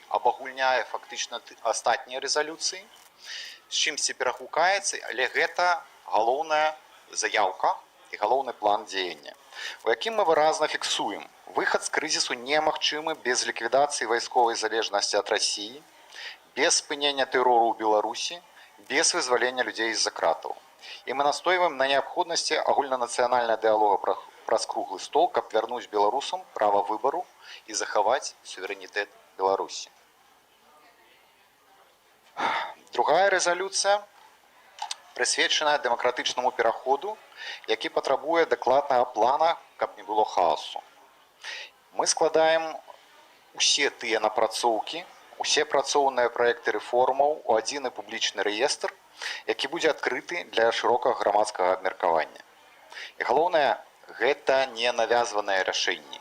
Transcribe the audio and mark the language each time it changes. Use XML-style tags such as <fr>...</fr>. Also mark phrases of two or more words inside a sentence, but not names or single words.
<be>абагульняе фактычна астатнія рэзалюцыі, з чымсьці перагукаецца, але гэта галоўная заяўка і галоўны план дзеяння, у якім мы выразна фіксуем: выхад з крызісу немагчымы без ліквідацыі вайсковай залежнасці ад Расіі, без спынення тэрору ў Беларусі, без вызвалення людзей з-за кратаў. І мы настойваем на неабходнасці агульнанацыянальнага дыялога праз круглы стол, каб вярнуць беларусам права выбару і захаваць суверэнітэт Беларусі. Другая</be> <uk>резолюція присвячена демократичному</uk> <be>пераходу, який патрабуе дакладнага плана, каб не было хаосу. Мы складаем усе тыя напрацоўкі, усе працоўныя праекты рэформаў у адзіны публічны рэестр, які будзе адкрыты для шырокага грамадскага абмеркавання. І галоўнае, гэта не навязваныя рашэнні.</be>